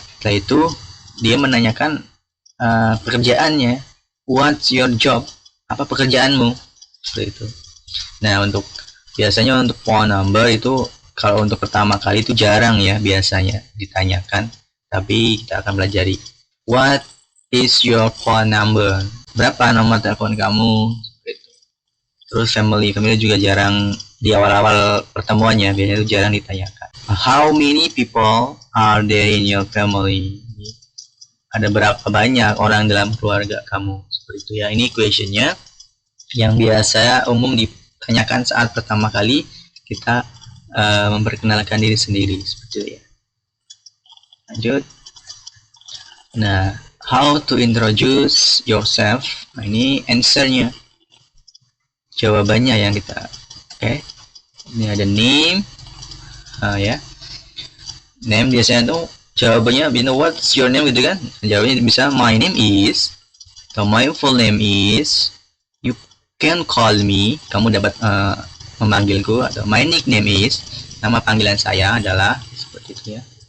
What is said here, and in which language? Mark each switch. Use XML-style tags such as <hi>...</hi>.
<id>Setelah itu dia menanyakan pekerjaannya.</id> <en>What's your job?</en> <id>Apa pekerjaanmu? Seperti itu. Nah, biasanya untuk phone number itu kalau untuk pertama kali itu jarang ya biasanya ditanyakan. Tapi kita akan pelajari.</id> <en>What is your phone number?</en> <id>Berapa nomor telepon kamu? Terus family juga jarang di awal-awal pertemuannya, biasanya itu jarang ditanyakan.</id> <en>How many people are there in your family?</en> <id>Ada berapa banyak orang dalam keluarga kamu? Seperti itu ya. Ini questionnya yang biasa umum ditanyakan saat pertama kali kita memperkenalkan diri sendiri. Seperti itu ya. Lanjut.</id> <en>Nah, how to introduce yourself?</en> <id>Nah, ini answernya. Jawabannya yang kita ini ada name ya. Name biasanya tuh jawabannya</id> <en>what's your name</en> <id>gitu kan. Jawabannya bisa</id> <en>my name is</en> <id>atau</id> <en>my full name is, you can call me,</en> <id>kamu dapat memanggilku, atau</id> <en>my nickname is,</en> <id>nama panggilan saya adalah, seperti itu ya.</id>